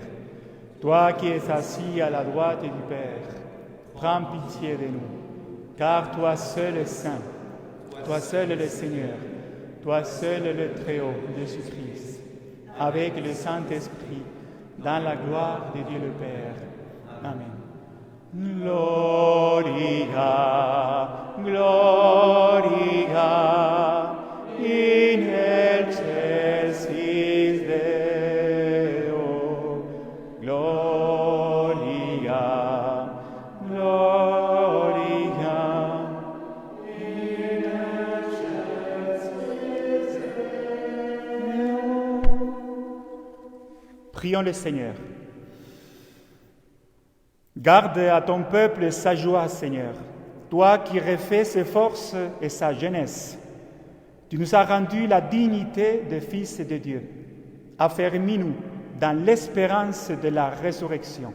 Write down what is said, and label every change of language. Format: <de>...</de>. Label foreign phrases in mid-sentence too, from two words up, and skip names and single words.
<fr>Toi qui es assis à la droite du Père, prends pitié de nous, car toi seul est saint, toi seul le Seigneur, toi seul le Très-Haut, Jésus-Christ, avec le Saint-Esprit, dans la gloire de Dieu le Père. Amen.</fr> <la>Gloria, gloria, in excelsis Deo. Gloria, gloria, in excelsis Deo.</la> <fr>Prions le Seigneur. Garde à ton peuple sa joie, Seigneur, toi qui refais ses forces et sa jeunesse. Tu nous as rendu la dignité de fils de Dieu. Affermis-nous dans l'espérance de la résurrection.</fr>